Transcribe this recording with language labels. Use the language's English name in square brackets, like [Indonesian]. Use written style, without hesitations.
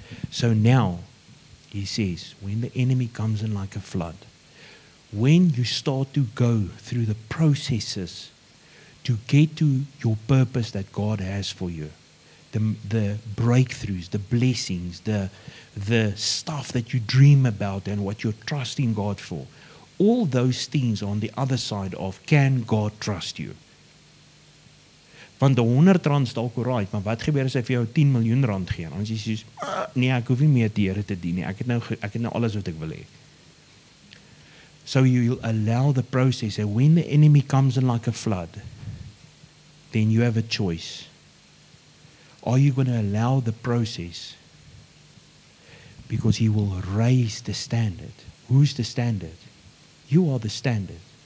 [English] So now, he says, when the enemy comes in like a flood, when you start to go through the processes to get to your purpose that God has for you, the breakthroughs, the blessings, the stuff that you dream about and what you're trusting God for, all those things on the other side of, can God trust you? [Afrikaans] Want die R100 dalk alright, maar wat gebeur as hy vir jou R10 miljoen gee? Dan sê jy, nee, ek hoef nie meer die Here te dien nie. Ek het nou alles wat ek wil hê. [English] So you'll allow the process, and when the enemy comes in like a flood, then you have a choice. Are you going to allow the process? Because he will raise the standard. Who's the standard? You are the standard.